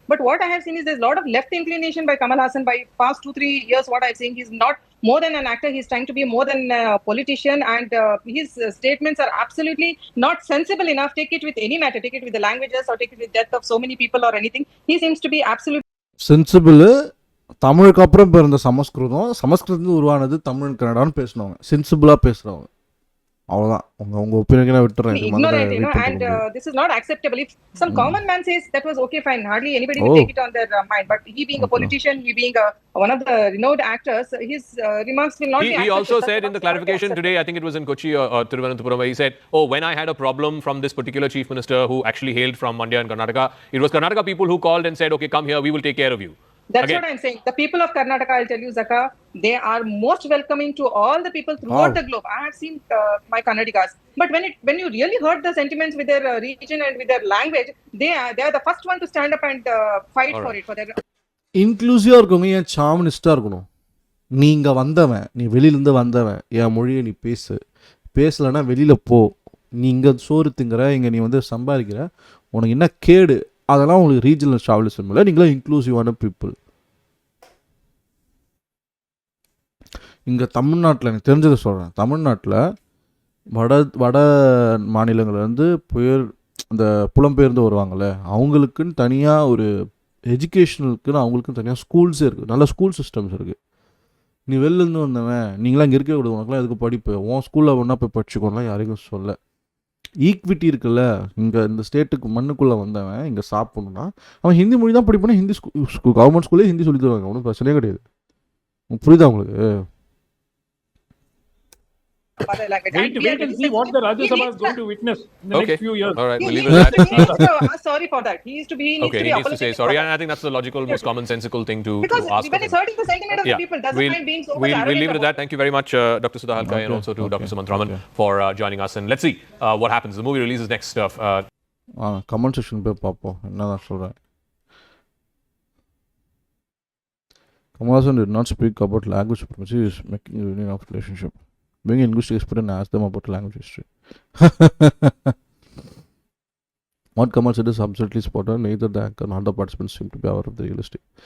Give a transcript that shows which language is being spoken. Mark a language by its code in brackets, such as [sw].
[en] But what I have seen is there's a lot of left inclination by Kamal Hassan by past 2-3 years. What I'm saying, he's not more than an actor. He's trying to be more than a politician, and his statements are absolutely not sensible enough. Take it with any matter. Take it with the languages or take it with death of so many people or anything. He seems to be absolutely sensible. [ta] தமிழுக்கு அப்புறம் இப்போ இருந்த சமஸ்கிருதம் உருவானது தமிழ் கன்னடான்னு பேசினவங்க, சென்சிபிளாக பேசுகிறவங்க. அவ்வளோதான். உங்கள் ஒப்பீனியனை விட்டுறேன். [en] ignorant, and this is not acceptable. If some common man says that was okay, fine, hardly anybody will take it on their mind. But he being a politician, he being one of the renowned actors, his remarks will not be accepted. He also said in the clarification today, I think it was in Kochi or Thiruvananthapuram, where he said, when I had a problem from this particular chief minister who actually hailed from Mandya and Karnataka, it was Karnataka people who called and said, okay, come here, we will take care of you. That's what I'm saying. The people of Karnataka, I'll tell you, Zaka, they are most welcoming to all the people throughout the globe. I have seen my Kannadigas. But when you really heard the sentiments with their region and with their language, they are the first one to stand up and fight for it. For their [ta] இன்க்ளூசிவாக இருக்கவங்க ஏன் சாமினிஸ்டாக இருக்கணும்? நீ இங்கே வந்தவன், நீ வெளியிலேருந்து வந்தவன், என் மொழியை நீ பேசலைன்னா வெளியில் போ. நீ இங்கே சோறு திங்கிற, இங்கே நீ சம்பாதிக்கிற, உனக்கு என்ன கேடு? அதெல்லாம் உங்களுக்கு ரீஜனல் ட்ராவலிசம் இல்லை. நீங்களாம் இன்க்ளூசிவான பீப்புள். இங்கே தமிழ்நாட்டில் எனக்கு தெரிஞ்சதை சொல்கிறேன். தமிழ்நாட்டில் வட மாநிலங்கள்லேருந்து அந்த புலம்பெயர்ந்து வருவாங்கள்ல, அவங்களுக்குன்னு தனியாக ஒரு எஜுகேஷனலுக்குன்னு அவங்களுக்குன்னு தனியாக ஸ்கூல்ஸே இருக்குது. நல்ல ஸ்கூல் சிஸ்டம்ஸ் இருக்குது. நீ வெளிலேருந்து வந்தவன், நீங்களாம் இங்கே இருக்க கூடாது, உனக்குலாம் எதுக்கு படிப்பு, உன் ஸ்கூலில் ஒன்றா போய் படிச்சுக்கோலாம் யாரையும் சொல்ல. ஈக்விட்டி இருக்குல்ல, இங்கே இந்த ஸ்டேட்டுக்கு மண்ணுக்குள்ளே வந்தவன் இங்கே சாப்பிட்ணுன்னா அவன் ஹிந்தி மொழி தான் படிப்பானா. ஹிந்தி கவர்மெண்ட் ஸ்கூல்லே ஹிந்தி சொல்லி தருவாங்க, ஒன்றும் பிரச்சனையே கிடையாது. புரியுதா உங்களுக்கு? [en] Wait and see what the Rajya Sabha is going to witness in the next few years. All right, we'll leave it at that. Sorry for that. He needs to say sorry, and I think that's the logical, most commonsensical thing to ask. When it's hurting the sentiment of the people, doesn't mind being so much arrogant. We'll leave it at that. Thank you very much, Dr. Sudha Halkai, and also to Dr. Sumant Raman for joining us. And let's see what happens. The movie releases next. [ta] Comment section போய் பார்ப்போம் என்னதான் சொல்கிறேன். [en] Kamal Hassan did not speak about language supremacy. He is making a union of relationship. Being an linguistic expert and ask them about language history. What Kamal said is absolutely spot on. Neither the anchor nor the participants seem to be aware of the realistic.